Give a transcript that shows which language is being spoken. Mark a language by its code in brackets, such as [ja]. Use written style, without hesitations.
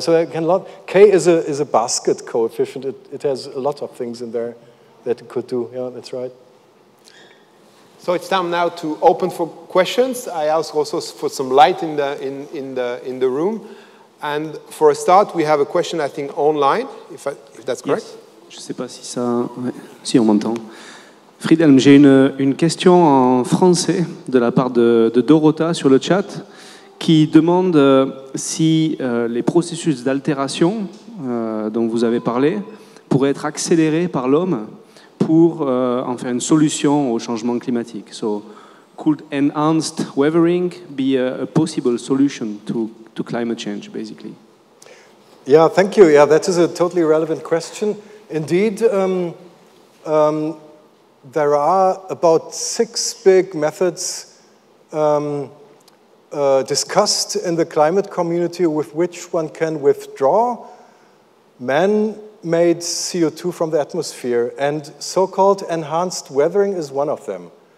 [en] So K is a basket coefficient. It has a lot of things in there that it could do. Yeah, that's right. So it's time now to open for questions. I ask also for some light in the room. And for a start, we have a question, I think, online, if that's correct. [fr] Yes. Je ne sais pas si ça... Ouais. Si on m'entend. Friedhelm, j'ai une question en français de la part de Dorota sur le chat qui demande si les processus d'altération dont vous avez parlé pourraient être accélérés par l'homme pour en faire une solution au changement climatique. [en] So, could enhanced weathering be a possible solution to climate change, basically? Yeah, thank you. Yeah, that is a totally relevant question. Indeed, there are about 6 big methods discussed in the climate community with which one can withdraw man-made CO2 from the atmosphere, and so-called enhanced weathering is one of them.